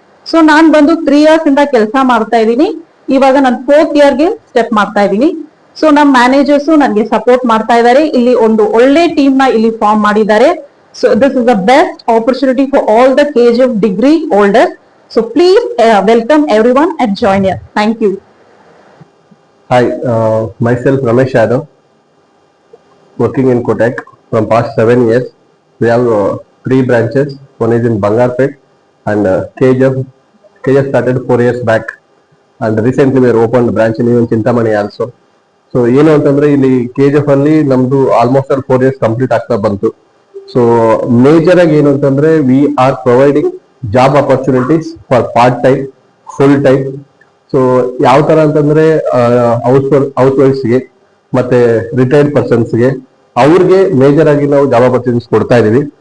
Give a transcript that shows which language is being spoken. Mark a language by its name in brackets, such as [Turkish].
[Kannada] So ನಾನ್ ಬಂದು 3 years ಇಂದ ಕೆಲಸ ಮಾಡ್ತಾ ಇದ್ದೀನಿ. ಇವಾಗ ನಾನು 4th ಇಯರ್ಗೆ ಸ್ಟೆಪ್ ಮಾಡ್ತಾ ಇದ್ದೀನಿ. ಸೊ ನಮ್ ಮ್ಯಾನೇಜರ್ಸ್ ನನ್ಗೆ ಸಪೋರ್ಟ್ ಮಾಡ್ತಾ ಇದ್ದಾರೆ. ಇಲ್ಲಿ ಒಂದು ಒಳ್ಳೆ ಟೀಮ್ ನ ಇಲ್ಲಿ ಫಾರ್ಮ್ ಮಾಡಿದ್ದಾರೆ. [English] So this is the best opportunity for all the KGF degree holders. So please welcome everyone and join here. Thank you. Hi, myself Ramesh Yadav, working in Kotak from past 7 years. We have 3 branches. One is in Bangarpet and KGF started 4 years back, and recently we opened a branch in even Chintamani also. [Kannada] So ಏನು ಅಂತಂದ್ರೆ ಇಲ್ಲಿ KGF ಅಲ್ಲಿ ನಮ್ದು almost 4 years complete ಆಗ್ತಾ ಬಂತು. So major ಆಗಿ ಏನು ಅಂತಂದ್ರೆ [English] We are providing job opportunities for part time, full time. [Kannada] So ಯಾವ ತರ ಅಂತಂದ್ರೆ ಹೌಸ್ ವೈಫ್ಸ್ಗೆ ಮತ್ತೆ ರಿಟೈರ್ಡ್ ಪರ್ಸನ್ಸ್ಗೆ ಅವ್ರಿಗೆ ಮೇಜರ್ ಆಗಿ ನಾವು ಜಾಬ್ ಆಪರ್ಚುನಿಟೀಸ್ ಕೊಡ್ತಾ ಇದೀವಿ.